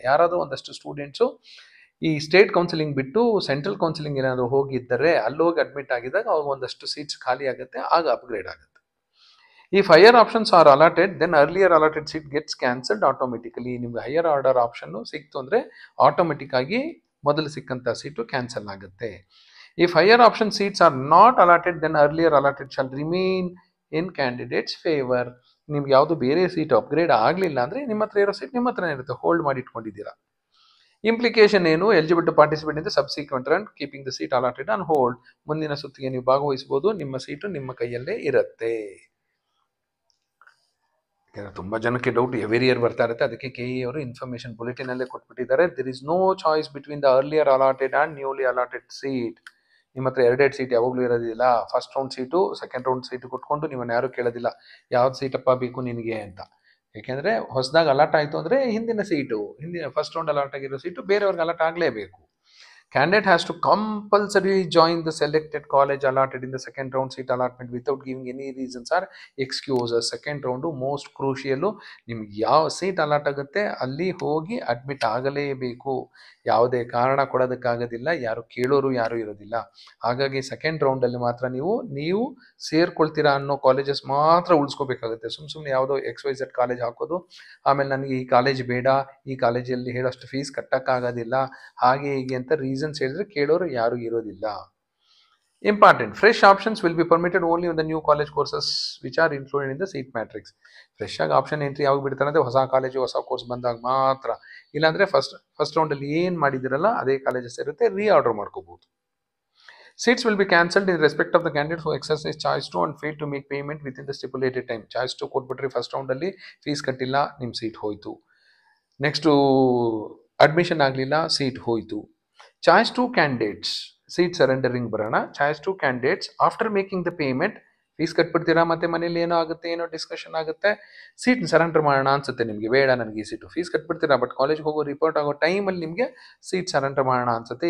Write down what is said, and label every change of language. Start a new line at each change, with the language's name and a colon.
Kannada: ಯಾರಾದರೂ ಒಂದಷ್ಟು ಸ್ಟೂಡೆಂಟ್ಸು ಈ ಸ್ಟೇಟ್ ಕೌನ್ಸಿಲಿಂಗ್ ಬಿಟ್ಟು ಸೆಂಟ್ರಲ್ ಕೌನ್ಸಿಲಿಂಗ್ ಏನಾದರೂ ಹೋಗಿದ್ದರೆ ಅಲ್ಲಿ ಹೋಗಿ ಅಡ್ಮಿಟ್ ಆಗಿದ್ದಾಗ ಅವಾಗ ಒಂದಷ್ಟು ಸೀಟ್ಸ್ ಖಾಲಿ ಆಗುತ್ತೆ, ಆಗ ಅಪ್ಗ್ರೇಡ್ ಆಗುತ್ತೆ.
English: If higher options are allotted, then earlier allotted seat gets cancelled automatically.
Kannada: ನಿಮ್ಗೆ ಹೈಯರ್ ಆರ್ಡರ್ ಆಪ್ಷನ್ನು ಸಿಕ್ತು ಅಂದರೆ ಆಟೋಮೆಟಿಕ್ ಆಗಿ ಮೊದಲು ಸಿಕ್ಕಂಥ ಸೀಟು ಕ್ಯಾನ್ಸಲ್ ಆಗುತ್ತೆ.
English: If higher option seats are not allotted, then earlier allotted shall remain in candidates favor.
Kannada: ನಿಮ್ಗೆ ಯಾವುದು ಬೇರೆ seat upgrade ಆಗಲಿಲ್ಲ ಅಂದರೆ ನಿಮ್ಮ ಹತ್ರ ಇರೋ ಸೀಟ್ ನಿಮ್ಮ ಹತ್ರನೇ ಇರುತ್ತೆ, ಹೋಲ್ಡ್ ಮಾಡಿ ಇಟ್ಕೊಂಡಿದ್ದೀರಾ. ಇಂಪ್ಲಿಕೇಶನ್ ಏನು?
English: Eligible to participate in the subsequent run, keeping the seat allotted on hold.
Kannada: ಮುಂದಿನ ಸುತ್ತಿಗೆ ನೀವು ಭಾಗವಹಿಸಬಹುದು, ನಿಮ್ಮ ಸೀಟು ನಿಮ್ಮ ಕೈಯಲ್ಲೇ ಇರುತ್ತೆ. ತುಂಬ ಜನಕ್ಕೆ ಡೌಟ್ ಎವ್ರಿ ಇಯರ್ ಬರ್ತಾ ಇರುತ್ತೆ, ಅದಕ್ಕೆ KEA ಅವರು information ಬುಲೆಟಿನಲ್ಲೇ ಕೊಟ್ಬಿಟ್ಟಿದ್ದಾರೆ.
English: There is no choice between the earlier allotted and newly allotted seat.
Kannada: ನಿಮ್ಮ ಹತ್ರ 2 ಸೀಟ್ ಯಾವಾಗಲೂ ಇರೋದಿಲ್ಲ. First round seat second round seat ಕೊಟ್ಕೊಂಡು ನಿಮ್ಮನ್ನು ಯಾರೂ ಕೇಳೋದಿಲ್ಲ ಯಾವ್ದು ಸೀಟಪ್ಪ ಬೇಕು ನಿನಗೆ ಅಂತ. ಯಾಕೆಂದರೆ ಹೊಸದಾಗಿ ಅಲಾಟ್ ಆಯಿತು ಅಂದರೆ ಹಿಂದಿನ ಫಸ್ಟ್ ರೌಂಡ್ ಅಲಾಟ್ ಆಗಿರೋ ಸೀಟು ಬೇರೆಯವ್ರಿಗೆ ಅಲಾಟ್ ಆಗಲೇಬೇಕು.
English: Candidate has to compulsorily join the selected college allotted in the second round seat allotment without giving any reasons or excuses.
Kannada: Second round most ಕ್ರೂಷಿಯಲ್ಲು. ನಿಮ್ಗೆ ಯಾವ ಸೀಟ್ ಅಲಾಟ್ ಆಗುತ್ತೆ ಅಲ್ಲಿ ಹೋಗಿ admit ಆಗಲೇಬೇಕು, ಯಾವುದೇ ಕಾರಣ ಕೊಡೋದಕ್ಕಾಗೋದಿಲ್ಲ, ಯಾರು ಕೇಳೋರು ಯಾರೂ ಇರೋದಿಲ್ಲ. ಹಾಗಾಗಿ ಸೆಕೆಂಡ್ ರೌಂಡಲ್ಲಿ ಮಾತ್ರ ನೀವು ಸೇರ್ಕೊಳ್ತೀರಾ ಅನ್ನೋ ಕಾಲೇಜಸ್ ಮಾತ್ರ ಉಳಿಸ್ಕೋಬೇಕಾಗುತ್ತೆ. ಸುಮ್ಮನೆ ಯಾವುದೋ XYZ ಕಾಲೇಜ್ ಹಾಕೋದು, ಆಮೇಲೆ ನನಗೆ ಈ ಕಾಲೇಜ್ ಬೇಡ, ಈ ಕಾಲೇಜಲ್ಲಿ ಹೇಳೋಷ್ಟು ಫೀಸ್ ಕಟ್ಟೋಕ್ಕಾಗೋದಿಲ್ಲ, ಹಾಗೆ ಹೀಗೆ ಅಂತ ರೀಸನ್ಸ್ ಹೇಳಿದ್ರೆ ಕೇಳೋರು ಯಾರು ಇರೋದಿಲ್ಲ.
English: Important, fresh options will be permitted only in the new college courses which are included in the seat matrix.
Kannada: Fresh ಆಗಿ ಆಪ್ಷನ್ ಎಂಟ್ರಿ ಯಾವಾಗ ಬಿಡ್ತಾರೆ ಅಂದರೆ ಹೊಸ ಕಾಲೇಜು ಹೊಸ ಕೋರ್ಸ್ ಬಂದಾಗ ಮಾತ್ರ. ಇಲ್ಲಾಂದರೆ ಫಸ್ಟ್ ರೌಂಡಲ್ಲಿ ಏನು ಮಾಡಿದಿರಲ್ಲ ಅದೇ ಕಾಲೇಜಸ್ ಇರುತ್ತೆ, ರೀಆರ್ಡರ್ ಮಾಡ್ಕೋಬಹುದು.
English: Seats will be cancelled in respect of the candidate who exercise choice 2 and fail to make payment within the stipulated time.
Kannada: Choice 2 ಕೊಟ್ಬಿಟ್ರಿ first ರೌಂಡಲ್ಲಿ, fees ಕಟ್ಟಿಲ್ಲ, ನಿಮ್ಮ ಸೀಟ್ ಹೋಯಿತು. ನೆಕ್ಸ್ಟು ಅಡ್ಮಿಷನ್ ಆಗಲಿಲ್ಲ, ಸೀಟ್ ಹೋಯಿತು.
English: Choice 2 candidates seat surrendering ಬರೋಣ. Choice 2 candidates after making the payment,
Kannada: fees ಕಟ್ಬಿಡ್ತೀರಾ, ಮತ್ತೆ ಮನೇಲಿ ಏನೋ ಆಗುತ್ತೆ, ಏನೋ ಡಿಸ್ಕಷನ್ ಆಗುತ್ತೆ, ಸೀಟ್ ಸರೆಂಡರ್ ಮಾಡೋಣ ಅನ್ಸುತ್ತೆ ನಿಮಗೆ, ಬೇಡ ನನಗೆ ಈ ಸೀಟು, ಫೀಸ್ ಕಟ್ಬಿಡ್ತೀರಾ, ಬಟ್ ಕಾಲೇಜ್ಗೆ ಹೋಗೋ ರಿಪೋರ್ಟ್ ಆಗೋ ಟೈಮಲ್ಲಿ ನಿಮಗೆ ಸೀಟ್ ಸರೆಂಡರ್ ಮಾಡೋಣ ಅನ್ಸುತ್ತೆ.